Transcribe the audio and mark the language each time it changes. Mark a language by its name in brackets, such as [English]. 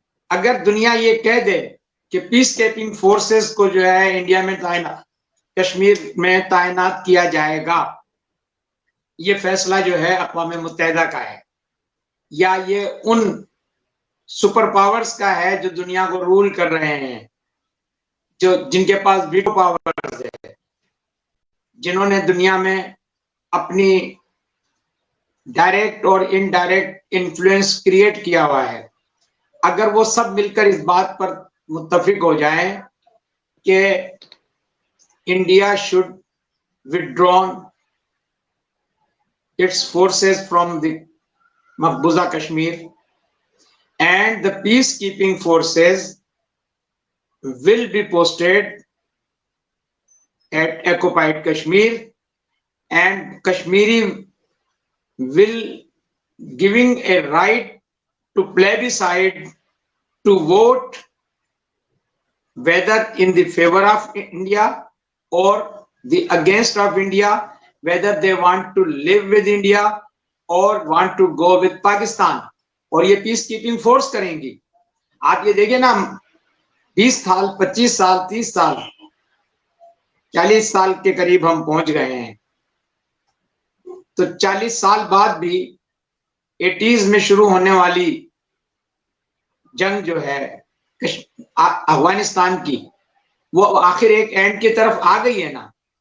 [Hindi] अगर दुनिया ये कह दे कि पीस कीपिंग फोर्सेस को जो है इंडिया में तैनात, कश्मीर में तैनात किया जाएगा, ये फैसला जो है अक़वाम मुत्तहिदा का है या ये उन सुपर पावर्स का है जो दुनिया को रूल कर रहे हैं, जो जिनके पास वीटो पावर्स है, जिन्होंने दुनिया में अपनी डायरेक्ट और इनडायरेक्ट इन्फ्लुएंस क्रिएट किया हुआ है। अगर वो सब मिलकर इस बात पर मुत्तफिक हो जाएं कि [English] India should withdrawn its forces from the मकबूजा Kashmir and the peacekeeping forces will be posted at occupied Kashmir, and Kashmiri will giving a right to plebiscite, to vote whether in the favor of India or the against of India, whether they want to live with India or want to go with Pakistan। [Hindi] और ये peace keeping force करेंगी। आप ये देखिए ना, 20 साल, 25 साल, 30 साल, 40 साल के करीब हम पहुंच गए हैं। तो 40 साल बाद भी 80s में शुरू होने वाली जंग जो है अफगानिस्तान की, वो आखिर एक एंड की तरफ आ गई है ना।